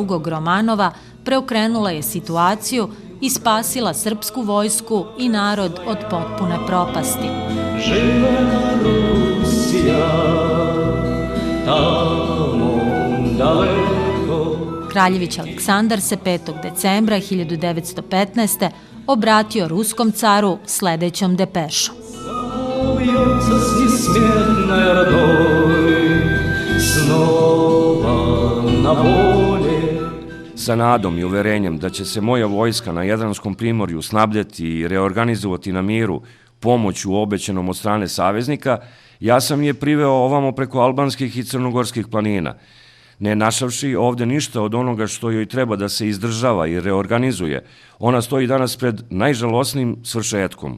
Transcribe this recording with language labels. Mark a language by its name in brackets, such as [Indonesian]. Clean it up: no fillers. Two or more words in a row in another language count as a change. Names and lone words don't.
[Serbian] Romanova preokrenula je situaciju i spasila srpsku vojsku i narod od potpune propasti. Živela Rusija, tamo daleko. Kraljević Aleksandar se 5. decembra 1915. obratio ruskom caru sledećom depešom. [Russian] Bьется с несметной родой, снова на воле. [Serbian] Sa nadom i uverenjem da će se moja vojska na Jadranskom primorju snabdjeti i reorganizovati na miru pomoću obećenom od strane saveznika, ja sam je priveo ovamo preko albanskih i crnogorskih planina. Ne našavši ovde ništa od onoga što joj treba da se izdržava i reorganizuje, ona stoji danas pred najžalosnim svršetkom.